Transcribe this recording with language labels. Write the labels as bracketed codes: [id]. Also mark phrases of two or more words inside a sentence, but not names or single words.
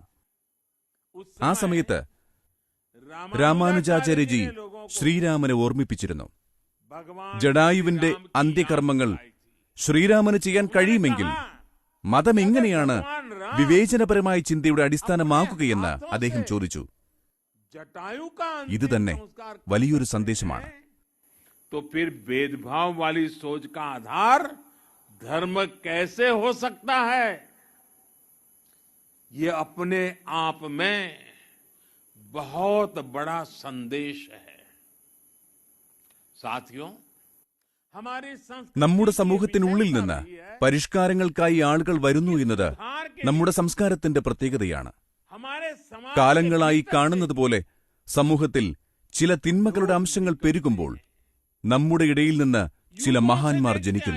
[ml] ആ സമയത്ത് രാമാനുജാചാര്യജി ശ്രീരാമനെ ഓർമ്മിപ്പിച്ചിരുന്നു. ജടായുവിന്റെ അന്ത്യകർമ്മങ്ങൾ ശ്രീരാമന് ചെയ്യാൻ കഴിയുമെങ്കിൽ മതം എങ്ങനെയാണ് വിവേചനപരമായ ചിന്തയുടെ അടിസ്ഥാനമാക്കുകയെന്ന് അദ്ദേഹം ചോദിച്ചു. ഇത് തന്നെ വലിയൊരു സന്ദേശമാണ്. [hi] तो फिर भेदभाव वाली सोच का आधार धर्म कैसे हो सकता है? ये अपने आप में बहुत बड़ा संदेश है. साथियों, [ml] നമ്മുടെ സമൂഹത്തിനുള്ളിൽ നിന്ന് പരിഷ്കാരങ്ങൾക്കായി ആളുകൾ വരുന്നു എന്നത് നമ്മുടെ സംസ്കാരത്തിന്റെ പ്രത്യേകതയാണ്. കാലങ്ങളായി കാണുന്നതുപോലെ സമൂഹത്തിൽ ചില തിന്മകളുടെ അംശങ്ങൾ പെരുകുമ്പോൾ നമ്മുടെ ഇടയിൽ നിന്ന് ചില മഹാന്മാർ ജനിക്കുന്നു.